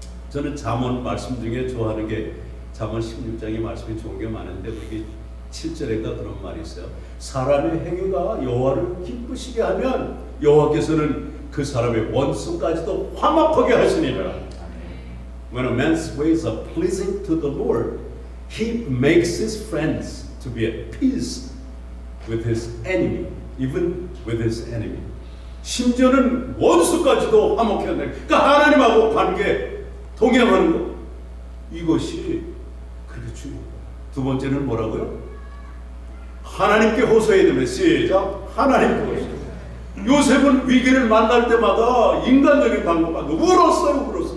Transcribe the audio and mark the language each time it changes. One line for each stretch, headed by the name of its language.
Korean: 저는 잠언 말씀 중에 좋아하는 게 잠언 16장의 말씀이 좋은 게 많은데 거기 7절인가 그런 말이 있어요. 사람의 행위가 여호와를 기쁘시게 하면 여호와께서는 그 사람의 원수까지도 화목하게 하시니라.
English: When a man's ways are pleasing to the Lord, he makes his friends to be at peace with his enemy, even with his enemy.
Korean: 심지어는 원수까지도 화목해 한다. 그러니까 하나님하고 관계 동행하는 것, 이것이 그렇게 중요해요. 두 번째는 뭐라고요? 하나님께 호소해야 되면 시작. 하나님께 호소. 요셉은 위기를 만날 때마다 인간적인 방법만 울었어요.